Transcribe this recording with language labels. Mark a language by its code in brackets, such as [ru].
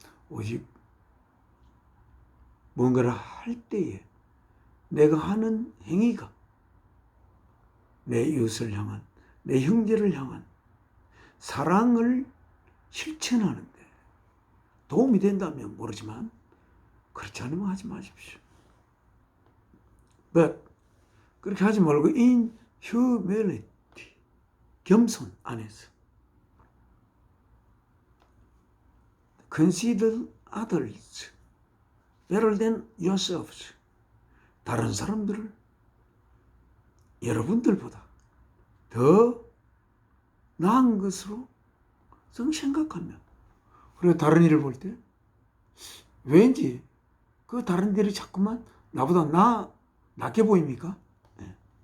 [ko] 오직 뭔가를 할 때에 내가 하는 행위가 내 이웃을 향한, 내 형제를 향한 사랑을 실천하는데 도움이 된다면 모르지만 그렇지 않으면 하지 마십시오. [en] But [ko] 그렇게 하지 말고 [en] in humility, [ko] 겸손 안에서 [en] consider others better than yourselves. [ko] 다른 사람들을 여러분들보다 더 나은 것으로 생각하면 그리고 다른 일을 볼 때 왠지 그 다른 일이 자꾸만 나보다 낫게 보입니까? 네.